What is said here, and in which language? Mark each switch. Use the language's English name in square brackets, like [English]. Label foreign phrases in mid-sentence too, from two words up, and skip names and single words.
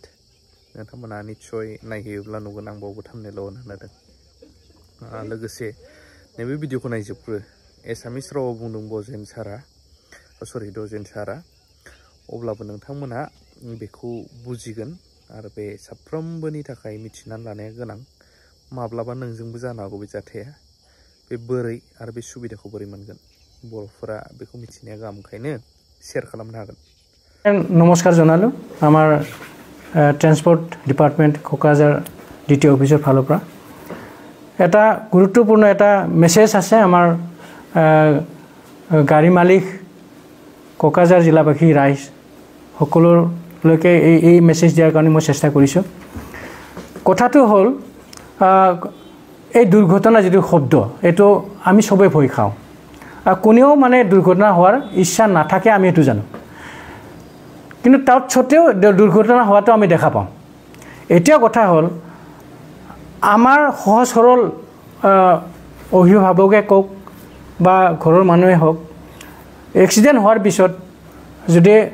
[Bodo] नोंथांमोना निस्सय नायहैयोब्ला नुगोन आं बावबो थाम्बनेलाव होनादों लोगोसे नैबे भिडिअखौ नायजोबग्रो एसामिस रावाव बुंदों बजेन सारा दजेन सारा अब्लाबो नोंथांमोना बेखौ बुजिगोन आरो बे साफ्रोमबोनि थाखाय मिथिनानै लानाया गोनां माब्लाबा नोंजोंबो जानो हागौ बे जाथाया बे बोरै आरो बे सुबिदाखौ बोरै मोनगोन बर'फोरा बेखौ मिथिनाया गाहाम ओंखायनो शेयार खालामनो हागोन [Assamese] নমস্কাৰ জনালোঁ আমাৰ [English] transport department [Assamese] क'क्राझार [English] DTO officer [Assamese] ফালৰ পৰা এটা গুৰুত্বপূৰ্ণ এটা মেছেজ আছে আমাৰ গাড়ী মালিক কোকৰাঝাৰ জিলাবাসী ৰাইজ সকলোলৈকে এই মেছেজ দিয়াৰ কাৰণে মই চেষ্টা কৰিছোঁ কথাটো হ'ল এই দুৰ্ঘটনা যিটো শব্দ এটো আমি সবে ভয় খাওঁ কোনেও মানে দুৰ্ঘটনা হোৱাৰ ইচ্ছা নাথাকে আমি এটো জানো কিন্তু তাত সত্ত্বেও দুৰ্ঘটনা হোৱাটো আমি দেখা পাওঁ এতিয়া কথা হ'ল আমাৰ সহজ সৰল অভিভাৱকে কক বা ঘৰৰ মানুহে হওক এক্সিডেন্ট হোৱাৰ পিছত যদি